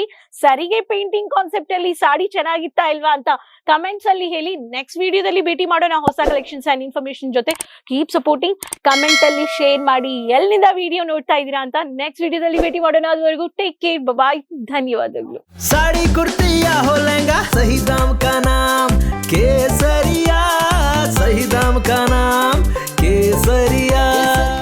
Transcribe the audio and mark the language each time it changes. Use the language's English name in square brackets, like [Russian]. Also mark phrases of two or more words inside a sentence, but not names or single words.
[Kannada] ಸರಿಗೆ [English] painting concept [Kannada] ಅಲ್ಲಿ ಸಾಡಿ ಚೆನ್ನಾಗಿತ್ತಾ ಇಲ್ವಾ ಅಂತ ಕಮೆಂಟ್ಸ್ ಅಲ್ಲಿ ಹೇಳಿ. ನೆಕ್ಸ್ಟ್ ವಿಡಿಯೋದಲ್ಲಿ ಭೇಟಿ ಮಾಡೋಣ ಹೊಸ [English] collections and information [Kannada] ಜೊತೆ. [English] keep supporting, [Kannada] ಕಮೆಂಟ್ ಅಲ್ಲಿ ಶೇರ್ ಮಾಡಿ ಎಲ್ಲಿಂದ ವಿಡಿಯೋ ನೋಡ್ತಾ ಇದೀರಾ ಅಂತ. ನೆಕ್ಸ್ಟ್ ವಿಡಿಯೋದಲ್ಲಿ ಭೇಟಿ ಮಾಡೋಣ. ಅದುವರೆಗೂ [English] take care, bye, [Kannada] ಧನ್ಯವಾದಗಳು. [Hindi] साड़ी कुर्ती या हो लहंगा, सही दाम का नाम केसरिया, सही दाम का नाम केसरिया.